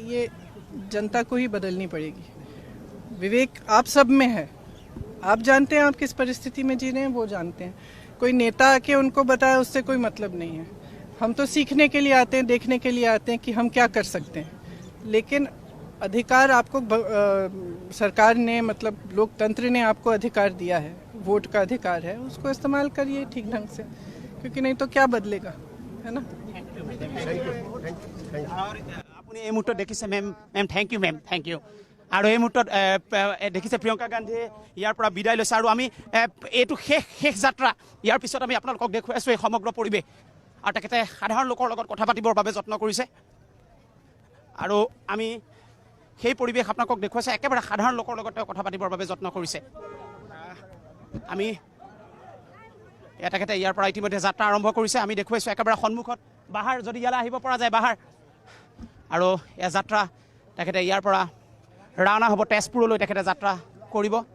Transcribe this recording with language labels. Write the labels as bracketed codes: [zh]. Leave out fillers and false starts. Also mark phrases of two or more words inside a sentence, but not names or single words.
[hi] ये जनता को ही बदलनी पड़ेगी विवेक आप सब में है आप जानते हैं आप किस परिस्थिति में जी रहे हैं वो जानते हैं कोई नेता आके उनको बताए उससे कोई मतलब नहीं है हम तो सीखने के लिए आते हैं देखने के लिए आते हैं कि हम क्या कर सकते हैं लेकिन अधिकार आपको सरकार ने मतलब लोकतंत्र ने आपको अधिकार दिया है वोट का अधिकार है उसको इस्तेमाल करिए ठीक ढंग से क्योंकि नहीं तो क्या बदलेगा है ना [as] আপুনি এই মুহূৰ্তত দেখিছে [en] ma'am thank you [as] আৰু এই মুহূৰ্তত দেখিছে প্ৰিয়ংকা গান্ধীয়ে ইয়াৰ পৰা বিদায় লৈছে আৰু আমি এইটো শেষ যাত্ৰা ইয়াৰ পিছত আমি আপোনালোকক দেখুৱাই আছোঁ এই সমগ্ৰ পৰিৱেশ আৰু তেখেতে সাধাৰণ লোকৰ লগত কথা পাতিবৰ বাবে যত্ন কৰিছে আৰু আমি সেই পৰিৱেশ আপোনালোকক দেখুৱাইছে একেবাৰে সাধাৰণ লোকৰ লগত তেওঁ কথা পাতিবৰ বাবে যত্ন কৰিছে আমি তেখেতে ইয়াৰ পৰা ইতিমধ্যে যাত্ৰা আৰম্ভ কৰিছে আমি দেখুৱাইছোঁ একেবাৰে সন্মুখত বাহাৰ যদি ইয়ালৈ আহিব পৰা যায় বাহাৰ আৰু এই যাত্ৰা তেখেতে ইয়াৰ পৰা ৰাওনা হ'ব তেজপুৰলৈ তেখেতে যাত্ৰা কৰিব